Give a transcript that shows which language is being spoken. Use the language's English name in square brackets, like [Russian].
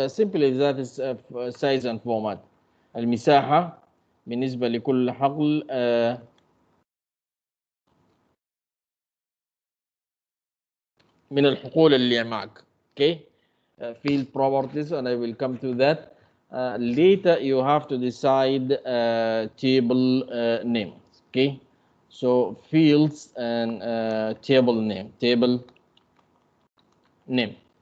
[English] Simply that is size and format. [Arabic] المساحة بالنسبة لكل حقل من الحقول اللي معك. [English] Okay, field properties, and I will come to that later. You have to decide table name. Okay, so fields and table name.